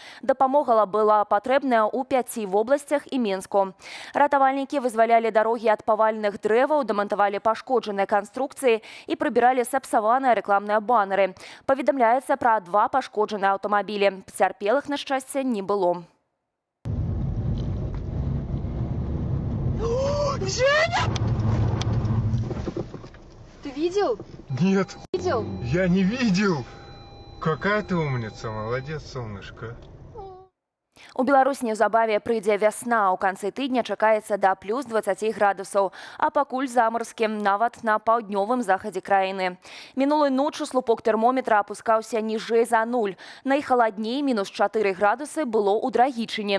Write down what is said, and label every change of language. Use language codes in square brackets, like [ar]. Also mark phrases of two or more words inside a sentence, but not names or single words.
[be] Дапамога была патрэбная ў 5 вобласцях і Менску. Ратавальнікі вызвалялі дарогі ад паваленых дрэваў, дамантавалі пашкоджаныя канструкцыі і прыбіралі сапсаваныя рэкламныя банеры. Паведамляецца пра 2 пашкоджаныя аўтамабілі. Пацярпелых, на шчасце, не было. [ru] Женя! Ты видел? Нет, Видел? я не видел. Какая ты умница, молодец, солнышко. [be] У Беларусі неўзабаве прыйдзе вясна. У канцы тыдня чакаецца да плюс 20 градусаў, а пакуль замарозкі нават на паўднёвым захадзе краіны. Мінулай ноччу слупок тэрмометра апускаўся ніжэй за 0. Найхаладней мінус 4 градусы было ў Драгічыне.